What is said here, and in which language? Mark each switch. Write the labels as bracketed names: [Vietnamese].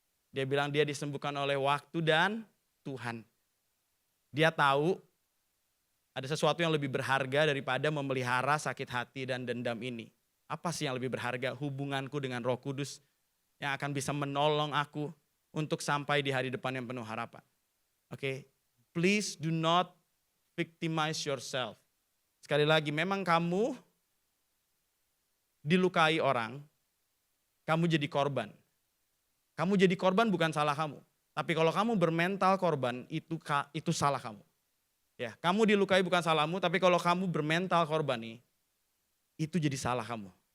[Indonesian] Dia bilang dia disembuhkan oleh waktu dan Tuhan. Dia tahu ada sesuatu yang lebih berharga daripada memelihara sakit hati dan dendam ini. Apa sih yang lebih berharga? Hubunganku dengan Roh Kudus yang akan bisa menolong aku untuk sampai di hari depan yang penuh harapan. [English] Oke, please do not victimize yourself. [Indonesian] Sekali lagi, memang kamu dilukai orang, kamu jadi korban. Kamu jadi korban bukan salah kamu. Tapi kalau kamu bermental korban, itu salah kamu. Ya, kamu dilukai bukan salahmu, tapi kalau kamu bermental korban nih, itu jadi salah kamu.